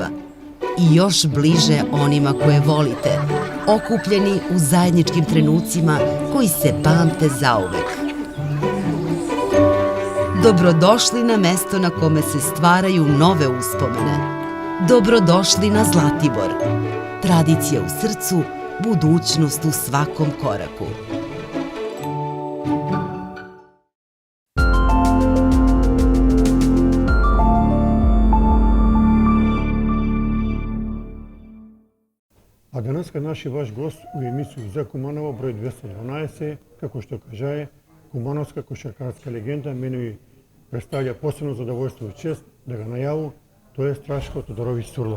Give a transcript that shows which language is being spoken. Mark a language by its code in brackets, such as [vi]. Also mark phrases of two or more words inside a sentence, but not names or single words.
[sr] I još bliže onima koje volite, okupljeni u zajedničkim trenucima koji se pamte zauvek. Dobrodošli na mesto na kome se stvaraju nove uspomene. Dobrodošli na Zlatibor. Tradicija u srcu, budućnost u svakom koraku. [mk] А денеска наши ваш гост у емисiju за Куманово број 212, како што кажае, кумановска кошаркарска легенда, мене ми представља посебно задоволство и чест да ga најаву, тоа е Страшко Тодоровиќ Сурло.